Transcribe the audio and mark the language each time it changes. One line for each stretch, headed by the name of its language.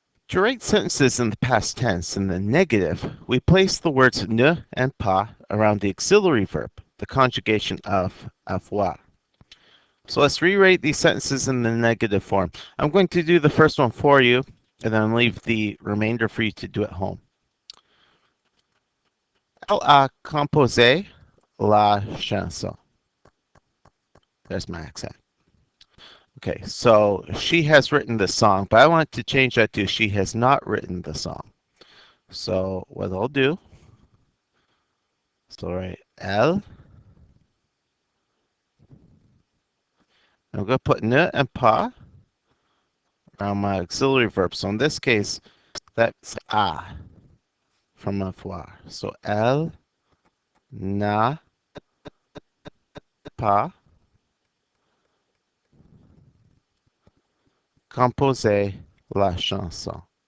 English: To write sentences in the past tense in the negative, we place the words ne and pas around the auxiliary verb, the conjugation of avoir. So let's rewrite these sentences in the negative form. I'm going to do the first one for you, and then leave the remainder for you to do at home.
French: Elle a composé la chanson.
English: There's my accent. Okay, so she has written the song, but I want to change that to she has not written the song. So what I'll do, so write Elle. I'm going to put ne and pas around my auxiliary verb. So in this case, that's a from avoir.
French: So elle n'a pas composé la chanson.